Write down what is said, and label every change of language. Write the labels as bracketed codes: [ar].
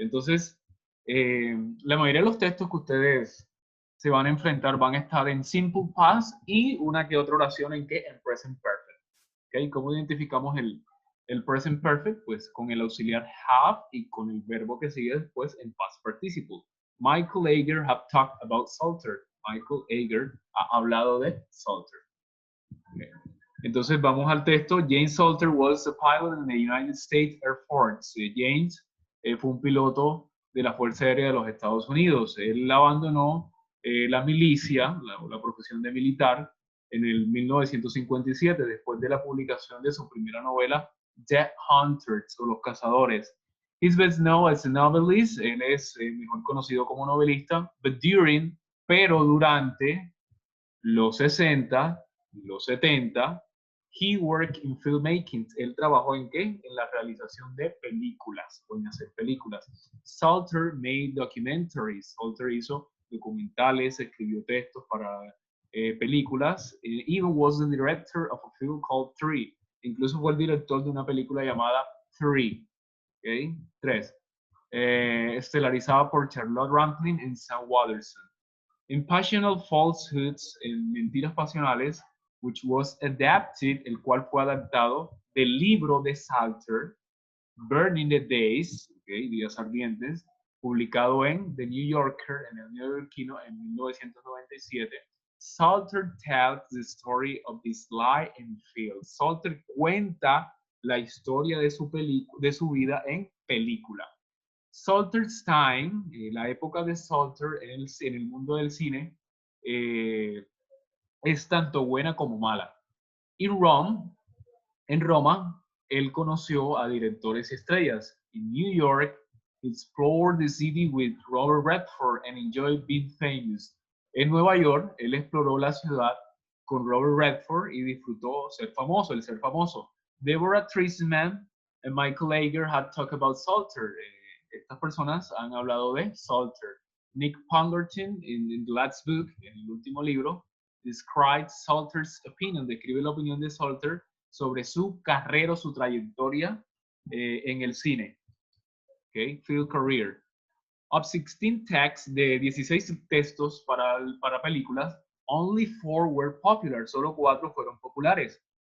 [es] Entonces, la mayoría de los textos que ustedes se van a enfrentar van a estar en simple past y una que otra oración en que en present perfect. ¿Ok? ¿Cómo identificamos el present perfect? Pues con el auxiliar have y con el verbo que sigue después en past participle. [en] Michael Ager have talked about Salter. [es] Michael Ager ha hablado de Salter. Okay. Entonces vamos al texto. [en] James Salter was a pilot in the United States Air Force. [es] James fue un piloto de la Fuerza Aérea de los Estados Unidos. Él abandonó la milicia, la profesión de militar, en el 1957, después de la publicación de su primera novela, The Hunters, o Los Cazadores. [en] He's best known as a novelist. [es] Él es mejor conocido como novelista, pero durante los 60, los 70, [en] he worked in filmmaking. [es] Él trabajó en qué? En la realización de películas, o en hacer películas. [en] Salter made documentaries. [es] Salter hizo documentales, escribió textos para películas. [en] Even was the director of a film called Three. [es] Incluso fue el director de una película llamada Three. ¿Okay? 3. Estelarizada por Charlotte Rampling y Sam Waterston. Impassional Falsehoods, en Mentiras Pasionales, [en] which was adapted, [es] el cual fue adaptado del libro de Salter, Burning the Days, okay, Días Ardientes, publicado en The New Yorker, en el neoyorquino, en 1997. [en] Salter tells the story of his life in film. [es] Salter cuenta la historia de su vida en película. Salter's Time, la época de Salter en el mundo del cine, es tanto buena como mala. En Roma, él conoció a directores y estrellas. [en] En New York, he explored the city with Robert Redford and enjoyed being famous. [es] En Nueva York, él exploró la ciudad con Robert Redford y disfrutó ser famoso, el ser famoso. [en] Deborah Treisman y Michael Ager had talked about Salter. [es] Estas personas han hablado de Salter. Nick Pongerton, en The Last Book, en el último libro, [en] describes Salter's opinion, [es] describe la opinión de Salter sobre su carrera, su trayectoria en el cine. [en] Okay, field career. Of 16 texts, [es] de 16 textos para películas, [en] only 4 were popular, [es] solo 4 fueron populares.